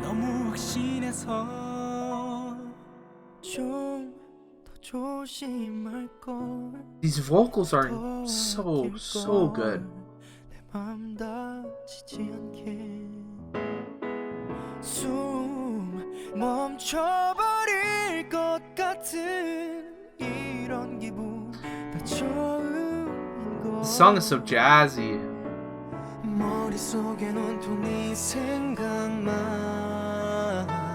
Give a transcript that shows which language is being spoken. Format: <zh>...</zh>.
<ko>너무 확신해서 좀 더 조심할 걸.</ko> <en>These vocals are so good.</en> <ko>내 맘 다치지 않게. 숨 멈춰버릴 것 같은 이런 기분 다 처음인 걸.</ko> <en>The song is so jazzy.</en> <ko>머릿속엔 온통 네 생각만.</ko>